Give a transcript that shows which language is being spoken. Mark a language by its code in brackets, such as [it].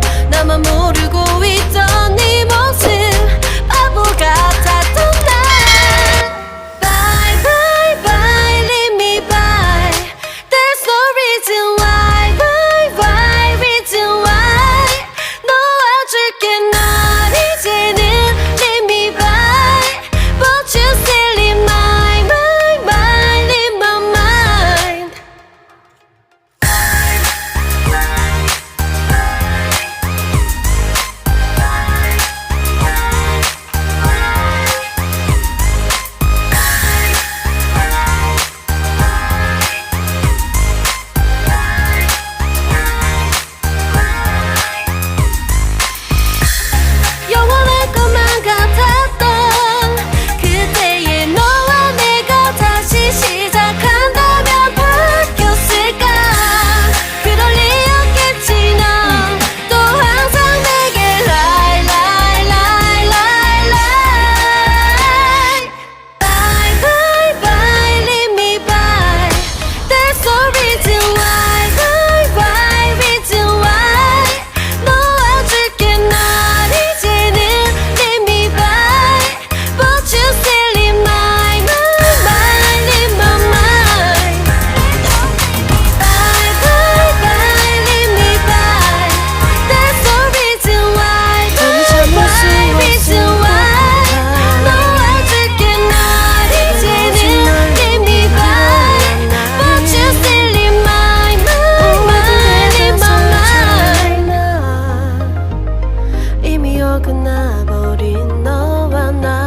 [ko] 나만 모르고 있던 네 모습 바보 같았던 날. [en] Bye bye bye leave me by. There's no reason why. Bye bye reason why. [ko] 놓아줄게 널 이제는 [en] leave me by. But you still in my mind, in my mind. [ko] 영원할 것만 같았던 그때의 너와 내가 다시 시작한다면 바뀌었을까. 그럴 리 없겠지. 넌 또 항상 내게 [en] lie lie lie lie lie. Bye bye bye leave me by. There's no reason why. Bye bye reason why. [ko] 놓아줄게 널 이제는 [en] leave me by. But you still in my mind, in my mind. Bye bye bye leave me by. There's no reason why. Bye bye reason why. [ko] 놓아줄게 널 이제는 [en] leave me by. But you still in my mind, in my mind. [ko] 이미 어긋나버린 너와 나.